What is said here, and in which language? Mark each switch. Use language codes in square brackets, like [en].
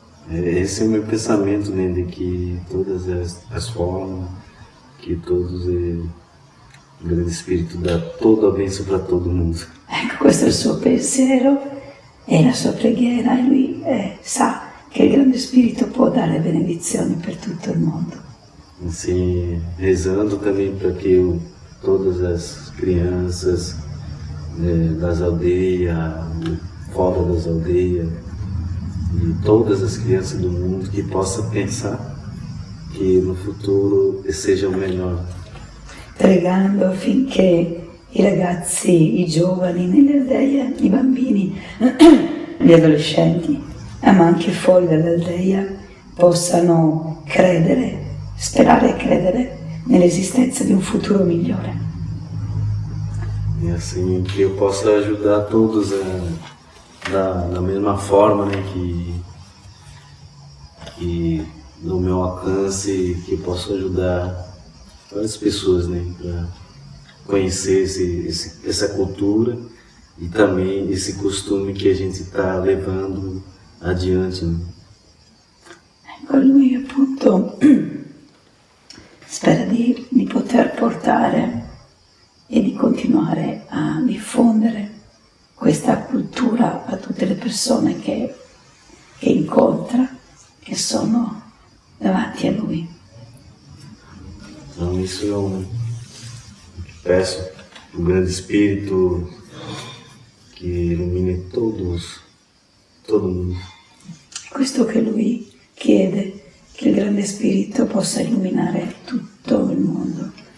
[pt] Esse é o meu pensamento, né, de que todas as formas, que todos o grande Espírito dá toda a bênção para todo mundo. [it] Ecco, questo è il suo pensiero e la sua preghiera, e lui sa che il grande Spirito può dare benedizioni per tutto il mondo. [pt] Assim, rezando também para que todas as crianças das aldeias, fora das aldeias, e todas as crianças do mundo que possam pensar que no futuro seja o melhor. [it] Pregando affinché i ragazzi, i giovani nelle aldee, i bambini, gli adolescenti, ma anche fuori dall'aldeia, possano credere, sperare e credere nell'esistenza di un futuro migliore. [pt] E assim, que eu possa ajudar todos da mesma forma, né, que no meu alcance, que eu possa ajudar várias pessoas, né, para conhecer essa cultura e também esse costume que a gente está levando adiante, né? [it] Ecco, lui appunto soprattutto spera di poter portare e di continuare a diffondere questa cultura a tutte le persone che incontra, che sono davanti a lui. [pt] Então isso eu peço o grande Espírito que ilumine todo mundo. [it] Questo che lui chiede, che il grande spirito possa illuminare tutto il mondo.